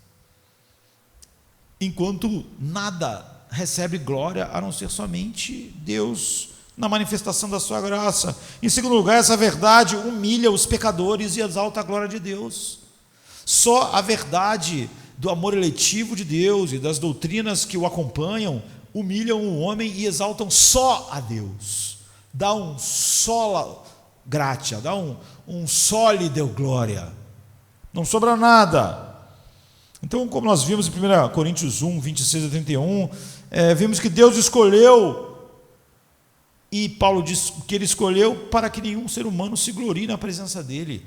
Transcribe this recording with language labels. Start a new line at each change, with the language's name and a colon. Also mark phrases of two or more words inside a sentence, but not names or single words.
Portuguese: Enquanto nada recebe glória a não ser somente Deus na manifestação da sua graça. Em segundo lugar, essa verdade humilha os pecadores e exalta a glória de Deus. Só a verdade do amor eletivo de Deus e das doutrinas que o acompanham humilham o homem e exaltam só a Deus. Dá um
Latin: sola gratia,
Portuguese: dá um só lhe deu glória. Não sobra nada. Então, como nós vimos em 1 Coríntios 1, 26 a 31, vimos que Deus escolheu, e Paulo diz que Ele escolheu para que nenhum ser humano se glorie na presença dEle.